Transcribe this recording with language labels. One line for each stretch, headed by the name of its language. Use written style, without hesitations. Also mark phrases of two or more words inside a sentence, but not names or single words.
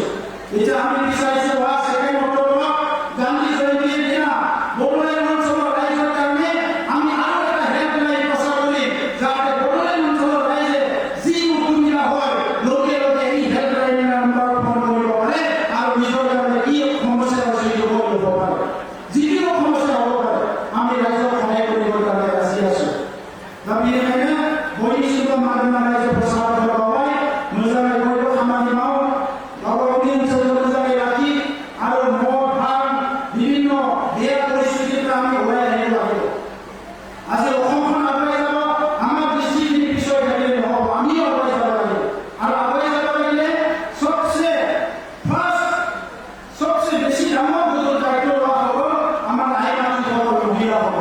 Assamese: এতিয়া আমি বিচাৰিছোঁ অহা 2 অক্টোবৰত গান্ধী জয়ন্তীৰ দিনা বড়োলেণ্ড অঞ্চলৰ ৰাইজৰ কাৰণে আমি আৰু এটা হেল্পলাইন প্ৰচাৰ কৰিম, যাতে বড়োলেণ্ড অঞ্চলৰ ৰাইজে যি অসুবিধা হয় লগে লগে এই হেল্পলাইন নাম্বাৰত ফোন কৰিব পাৰে আৰু নিজৰ কাৰণে কি সমস্যা আছে সেইটো কৰিব পাৰে। যিকোনো সমস্যা হ'ব পাৰে, আমি ৰাইজক সহায় কৰিবৰ কাৰণে ৰাজি আছোঁ।
Bodo: दा बेनिखायनो बयनिसिमबो मानोना रायजो प्रसाद होबाय मोजाङै बयबो खामानि माव, गावबा गावनि ओनसोलखौ मोजाङै लाखि आरो मद भां
Assamese: বিভিন্ন বেয়া পৰিস্থিতিৰ আমি ওলাই আহিব লাগিব। আজি অসমখন আগুৱাই যাব, আমাৰ দৃষ্টিখিনি পিছুৱাই থাকিলে নহ'ব, আমিও আগুৱাই যাব লাগিব। আৰু আগুৱাই যাব লাগিলে সবচে বেছি ডাঙৰ গুৰুৰ দায়িত্ব লোৱা হ'ব আমাৰ আইমাতৃসকল, মহিলাসকল।